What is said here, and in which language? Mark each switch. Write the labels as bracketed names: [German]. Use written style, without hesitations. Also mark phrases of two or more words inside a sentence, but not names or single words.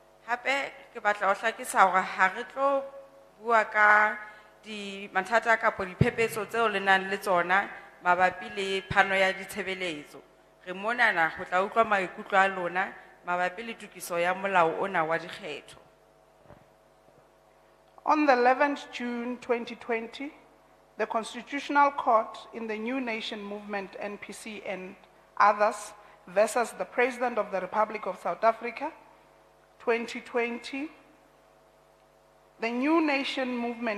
[Southern Sotho] Hape ke batla ho hlakisa hore ha re tlo bua ka di mathata kapo diphephetso tseo le nang le tsona mabapi le phano ya ditshebeletso. Re monana ho tla utlwa maikutlo a lona mabapi le tokiso ya molao ona wa dikgetho. [English] On the 11th June 2020, the Constitutional Court in the New Nation Movement, NPC, and others versus the President of the Republic of South Africa, 2020, the New Nation Movement